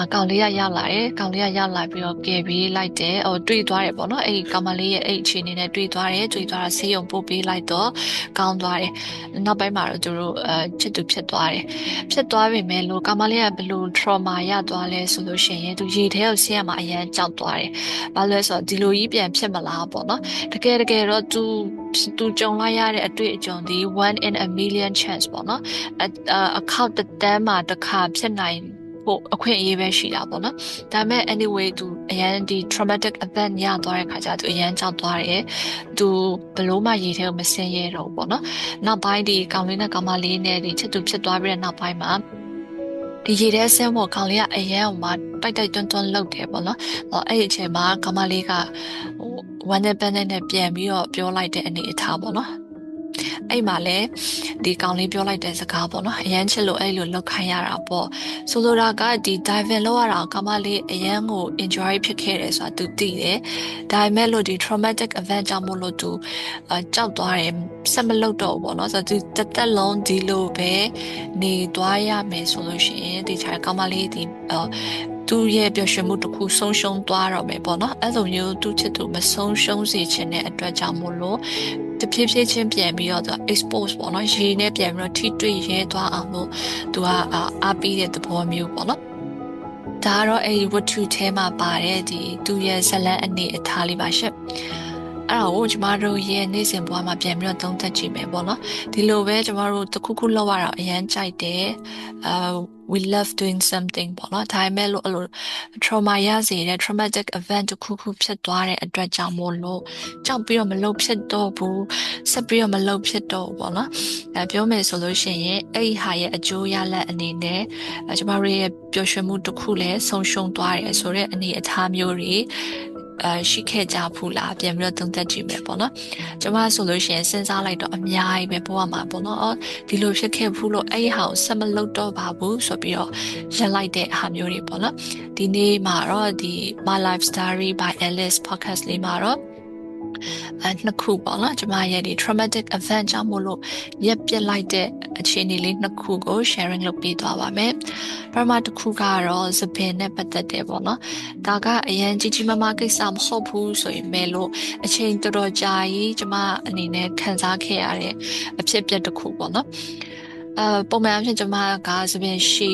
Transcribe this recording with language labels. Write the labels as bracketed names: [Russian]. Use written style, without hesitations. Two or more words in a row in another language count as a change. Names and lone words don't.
[Burmese] ကောင်လေးကရောက်လာတယ်ကောင်လေးကရောက်လာပြီးတော့ကယ်ပြီးလိုက်တယ်ဟိုတွေ့သွားတယ်ပေါ့နော်အဲ့ဒီကောင်မလေးရဲ့အဲ့အခြေအနေနဲ့တွေ့သွားတယ်တာဆေးရုံပို့ပေးလိုက်တော့ကောင်းသွားတယ်နောက်ပိုင်းမှာတော့သူတို့ချစ်သူဖြစ်သွားတယ်ဖြစ်သွားပြီမဲ့လို့ကောင်မလေးကဘလို့ trauma ရသွားလဲဆိုလို့ရှိရင်သူရေထဲကိုဆင်းရမှာအရန်ကြောက်သွားတယ်ဘာလို့လဲဆိုတော့ဒီလိုကြီးပြန်ဖြစ်မလားပေါ့နော်တကယ်တော့သူကြုံလိုက်ရတဲ့အတွေ့အကြုံ ဒီ [English] one in a million chance [Burmese] ပေါ့နော်အခောက်တစ်တန်းမှာတစ်ခါဖြစ်နိုင်ဖို့အခွင့်အရေးပဲရှိတာပေါ့နော်ဒါပေမဲ့ anyway သူအရန်ဒီ [English] traumatic event [Burmese] ရသွားတဲ့ခါကျသူအရန်ကြောက်သွားတယ်သူဘလို့မှရေထဲကိုမဆင်းရဲတော့ဘူးပေါ့နော်နောက်ပိုင်းဒီကောင်လေးနဲ့ကောင်မလေးနဲ့ဒီချစ်သူဖြစ်သွားပြီးတဲ့နောက်ပိုင်းမှာဒီရေ ထဲဆင်းဖို့ကောင်လေးကအရန်ဟိုမှာတိုက်တွန်းလှုပ်တယ်ပေါ့နော်အဲ့ဒီအချိန်မှာကောင်မလေးကဟိုဝမ်းနဲ့ပန်းနဲ့ပြန်ပြီးတော့ပြောလိုက်တဲ့အနေအထားပေါ့နော်အဲ့မှာလဲဒီကောင်လေးပြောလိုက်တဲ့စကားပေါ့နော်အရန်ချစ်လို့အဲ့လိုလောက်ခိုင်းရတာ ပေါ့ဆိုလိုတာကဒီ diving လောက်ရတာကောင်မလေးအရန်ကို enjoy ဖြစ်ခဲ့တယ်ဆိုတာသူသိတယ်ဒါပေမဲ့လို့ဒီ [English] traumatic event [Burmese] ကြောင့်မို့လို့သူကြောက်သွားတယ်ဆက်မလုပ်တော့ဘူးပေါ့နော်ဆို တော့သူတစ်သက်လုံးဒီလိုပဲနေသွားရမယ်ဆိုလို့ရှိရင်ဒီချာကောင်မလေးဒီသူ့ရဲ့ပျော်ရွှင်မှုတစ်ခုဆုံးရှုံးသွားတော့မယ် ပေါ့နော်အဲ့လိုမျိုးသူ့ချစ်သူမဆုံးရှုံးစေချင်တဲ့အတွက်ကြောင့်မို့လို့တဖြည်းဖြည်းချင်းပြန်ပြီးတော့သူ expose ပေါ့နော်ရေနဲ့ပြန်ပြီးတော့ထိတွေ့ရဲသွားအောင်လို့သူကအားပေးတဲ့သဘောမျိုးပေါ့နော်ဒါကတော့အဲ့ဒီဝတ္ထုထဲမှာပါတဲ့ဒီသူ့ရဲ့ဇလန်းအနေအထားလေးပါရှင့်အဲ့ဒါကိုကျမတို့ရဲ့နေ့စဉ်ဘဝမှာပြန်ပြီးတော့သုံးသပ်ကြည့်မယ်ပေါ့နော်ဒီလိုပဲကျမတို့တခုခုလောက်ရတော့အရန်ကြိုက်တယ် [English] we love doing something [Burmese] ပေါ့နော်ဒါပေမဲ့လို့အဲ့လို trauma ရစေတဲ့ [English] traumatic event [Burmese] တခုခုဖြစ်သွားတဲ့အတွက်ကြောင့်မို့လို့ကြောက်ပြီးတော့မလုပ်ဖြစ်တော့ဘူးဆက်ပြီးတော့မလုပ်ဖြစ်တော့ဘူးပေါ့နော်ပြောမယ်ဆိုလို့ရှိရင်အဲ့ဒီဟာရဲ့အကျိုးရလဒ်အနေနဲ့ကျမတို့ရဲ့ပျော်ရွှင်မှုတစ်ခုလည်းဆုံးရှုံးသွားတယ်ဆိုတဲ့အနေအထားမျိုးတွေရှိခဲ့ကြဘူးလားပြန်ပြီးတော့သုံးသပ်ကြည့်မယ်ပေါ့နော်ကျမဆိုလို့ရှိရင်စဉ်း စားလိုက်တော့အများကြီးပဲဘဝမှာပေါ့နော်ဒီလိုဖြစ်ခဲ့ဘူးလို့အဲ့ဒီဟာကိုဆက်မလုပ်တော့ပါဘူးဆိုပြီးတော့ရပ်လိုက်တဲ့ဟာမျိုးတွေပေါ့နော်ဒီနေ့မှာတော့ဒီ My Life Story by Alice podcast လေးမှာတော့နှစ်ခုပေါ့နော်ကျမရဲ့ဒီ [English] traumatic event [Burmese] ကြောင့်မို့လို့ရက်ပြစ်လိုက်တဲ့အခြေအနေလေးနှစ်ခုကို sharing လုပ်ပေးသွားပါမယ်ပထမတစ်ခုကတော့သပင်နဲ့ပတ်သက်တယ်ပေါ့နော်ဒါကအရင်ကြီးမားမားကိစ္စမဟုတ်ဘူး ဆိုရင်ပဲလို့အချိန်တော်တော်ကြာကြီးကျမအနေနဲ့ခံစားခဲ့ရတဲ့အဖြစ်အပျက်တစ်ခုပေါ့နော်ပုံမှန်အဖြစ်ကျမကသပင်ရှ